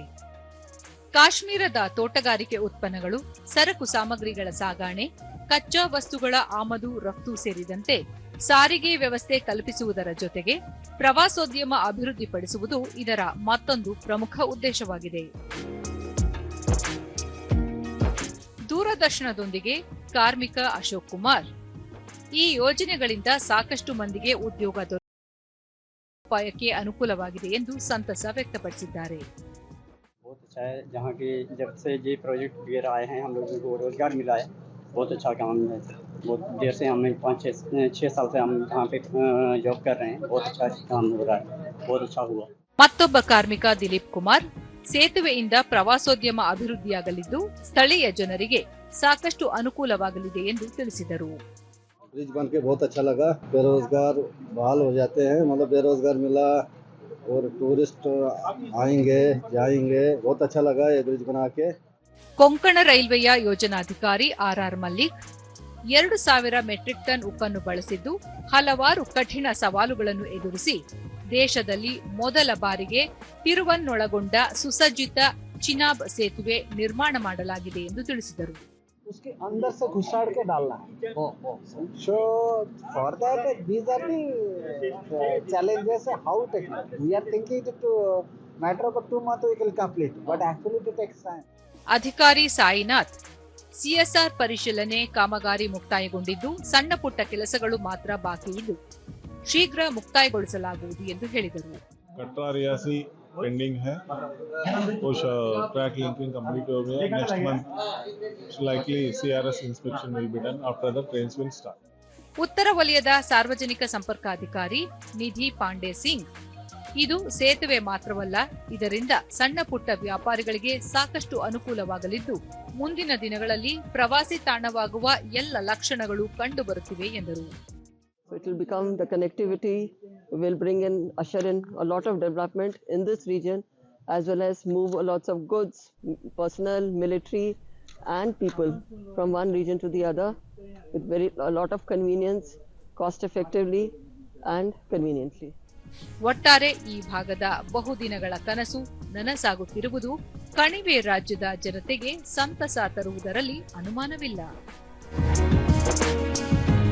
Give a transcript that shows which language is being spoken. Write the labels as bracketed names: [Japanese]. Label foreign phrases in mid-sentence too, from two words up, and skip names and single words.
[Kannada] ಕಾಶ್ಮೀರದ ತೋಟಗಾರಿಕೆ ಉತ್ಪನ್ನಗಳು, ಸರಕು ಸಾಮಗ್ರಿಗಳ ಸಾಗಣೆ, ಕಚ್ಚಾ ವಸ್ತುಗಳ ಆಮದು ರಫ್ತು ಸೇರಿದಂತೆ ಸಾರಿಗೆ ವ್ಯವಸ್ಥೆ ಕಲ್ಪಿಸುವುದರ ಜೊತೆಗೆ ಪ್ರವಾಸೋದ್ಯಮ ಅಭಿವೃದ್ಧಿಪಡಿಸುವುದು ಇದರ ಮತ್ತೊಂದು ಪ್ರಮುಖ ಉದ್ದೇಶವಾಗಿದೆ. ದೂರದರ್ಶನದೊಂದಿಗೆ ಕಾರ್ಮಿಕ ಅಶೋಕ್ ಕುಮಾರ್, ಈ ಯೋಜನೆಗಳಿಂದ ಸಾಕಷ್ಟು ಮಂದಿಗೆ ಉದ್ಯೋಗ ದೊರಕುವುದಕ್ಕೆ ಅನುಕೂಲವಾಗಿದೆ ಎಂದು ಸಂತಸ ವ್ಯಕ್ತಪಡಿಸಿದ್ದಾರೆ. [Hindi] बहुत अच्छा है, जहाँ की जब से ये प्रोजेक्ट वगैरह आए हैं हम लोगों को रोजगार मिला है. बहुत अच्छा काम है. बहुत देर से हमें 5-6 साल से हम यहाँ पे जॉब कर रहे हैं. बहुत अच्छा काम हो रहा है. बहुत अच्छा हुआ. [Kannada] ಮತ್ತೊಬ್ಬ ಕಾರ್ಮಿಕ ದಿಲೀಪ್ ಕುಮಾರ್, ಸೇತುವೆಯಿಂದ ಪ್ರವಾಸೋದ್ಯಮ ಅಭಿವೃದ್ಧಿಯಾಗಲಿದ್ದು ಸ್ಥಳೀಯ ಜನರಿಗೆ ಸಾಕಷ್ಟು ಅನುಕೂಲವಾಗಲಿದೆ ಎಂದು ತಿಳಿಸಿದರು. [Hindi] ब्रिज बन के बहुत अच्छा लगा. बेरोजगार बहाल हो जाते हैं, मतलब बेरोजगार मिला और टूरिस्ट आएंगे जाएंगे. बहुत अच्छा लगा ये ब्रिज बना के. [Kannada] ಕೊಂಕಣ ರೈಲ್ವೆಯ ಯೋಜನಾಧಿಕಾರಿ ಆರ್ ಮಲ್ಲಿಕ್ 2,000 [English] metric ton [Kannada] ಉಕ್ಕನ್ನು ಬಳಸಿದ್ದು ಹಲವಾರು ಕಠಿಣ ಸವಾಲುಗಳನ್ನು ಎದುರಿಸಿ ದೇಶದಲ್ಲಿ ಮೊದಲ ಬಾರಿಗೆ ತಿರುವನ್ನೊಳಗೊಂಡ ಸುಸಜ್ಜಿತ ಚಿನಾಬ್ ಸೇತುವೆ ನಿರ್ಮಾಣ ಮಾಡಲಾಗಿದೆ ಎಂದು ತಿಳಿಸಿದರು. [Hindi] उसके अंदर से घुसाड़ के डालना है. [English] So for that these are the challenges. How to we are thinking to matter of 2 months we will complete, but actually it takes time. [Kannada] ಅಧಿಕಾರಿ ಸಾಯಿನಾಥ್, ಸಿಎಸ್ಆರ್ ಪರಿಶೀಲನೆ ಕಾಮಗಾರಿ ಮುಕ್ತಾಯಗೊಂಡಿದ್ದು ಸಣ್ಣ ಪುಟ್ಟ ಕೆಲಸಗಳು ಮಾತ್ರ ಬಾಕಿ ಇದ್ದು ಶೀಘ್ರ ಮುಕ್ತಾಯಗೊಳಿಸಲಾಗುವುದು ಎಂದು ಹೇಳಿದರು. [Hindi] कटरा रियासी पेंडिंग है, कुछ [English] track linking complete [Hindi] हो गया. [English] next month likely CRS inspection will be done. After the trains will start. [Kannada] ಉತ್ತರ ವಲಯದ ಸಾರ್ವಜನಿಕ ಸಂಪರ್ಕಾಧಿಕಾರಿ ನಿಧಿ ಪಾಂಡೆ ಸಿಂಗ್, ಇದು ಸೇತುವೆ ಮಾತ್ರವಲ್ಲ, ಇದರಿಂದ ಸಣ್ಣ ಪುಟ್ಟ ವ್ಯಾಪಾರಿಗಳಿಗೆ ಸಾಕಷ್ಟು ಅನುಕೂಲವಾಗಲಿದ್ದು ಮುಂದಿನ ದಿನಗಳಲ್ಲಿ ಪ್ರವಾಸಿ ತಾಣವಾಗುವ ಎಲ್ಲ ಲಕ್ಷಣಗಳು ಕಂಡುಬರುತ್ತಿವೆ ಎಂದರು. [English] So it will become the connectivity will bring in, usher in a lot of development in this region, as well as move lots of goods, personnel, military and people from one region to the other with a lot of convenience, cost effectively and conveniently. [Kannada] ಒಟ್ಟಾರೆ ಈ ಭಾಗದ ಬಹುದಿನಗಳ ಕನಸು ನನಸಾಗುತ್ತಿರುವುದು ಕಣಿವೆ ರಾಜ್ಯದ ಜನತೆಗೆ ಸಂತಸ ತರುವುದರಲ್ಲಿ ಅನುಮಾನವಿಲ್ಲ.